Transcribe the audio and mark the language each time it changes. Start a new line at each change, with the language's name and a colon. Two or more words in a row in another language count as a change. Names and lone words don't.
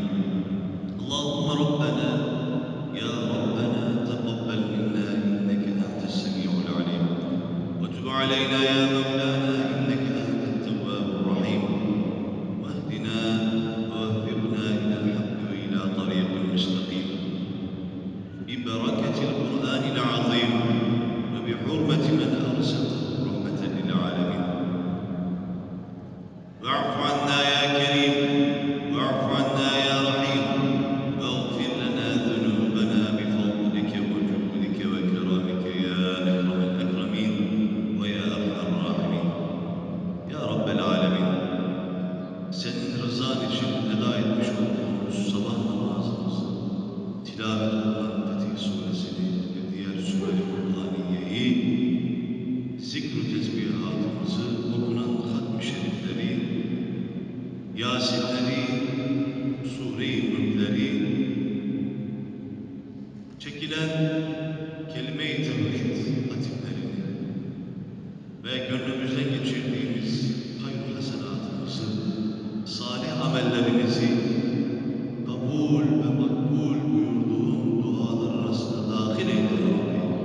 Arabic: اللهم ربنا يا ربنا تقبل منا إنك أنت السميع العليم وتب علينا يا مولانا إنك أنت التواب الرحيم واهدنا ووفقنا إلى الحق وإلى طريق مستقيم ببركة القرآن العظيم وبحرمة من أرسلته رحمة للعالمين. واعف عنا يا كريم واعف عنا يا رحيم واغفر لنا ذنوبنا بفضلك وجودك وكرمك يا أكرم الأكرمين ويا أرحم الراحمين يا رب العالمين.
Turkish: Senin rızan için eda etmiş olduğumuz sabah namazımızı, tilavet olunan Fetih Suresini ve diğer Sure-i Kur'aniyeyi, zikr-ü tesbihatımızı, okunan hatm-ı şerifleri Yasinleri, Sure-i Mülkleri, çekilen kelime-i tevhid hatimlerini ve gönlümüzden geçirdiğimiz hayır hasenatımızı, salih amellerimizi kabul ve makbul buyurduğun dualar arasına dahil eyle
Arabic: يا ربي.